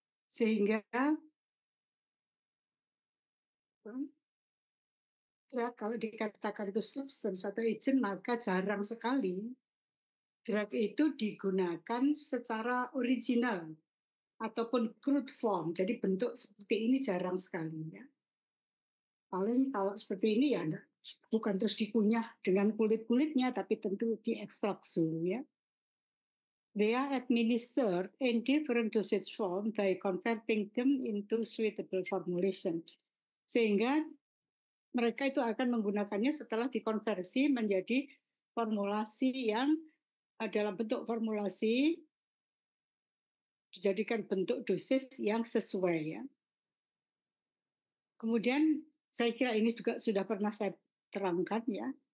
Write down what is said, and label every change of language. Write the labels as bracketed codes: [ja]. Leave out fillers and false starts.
[id] Sehingga kalau dikatakan itu substance atau agent, maka jarang sekali drug itu digunakan secara original ataupun crude form. Jadi bentuk seperti ini jarang sekali ya. Paling kalau seperti ini ya bukan terus dikunyah dengan kulit-kulitnya, tapi tentu diekstrak dulu ya. [en] They are administered in different dosage form by converting them into suitable formulation. [id] Sehingga mereka itu akan menggunakannya setelah dikonversi menjadi formulasi yang dalam bentuk formulasi dijadikan bentuk dosis yang sesuai ya. Kemudian saya kira ini juga sudah pernah saya terangkan ya.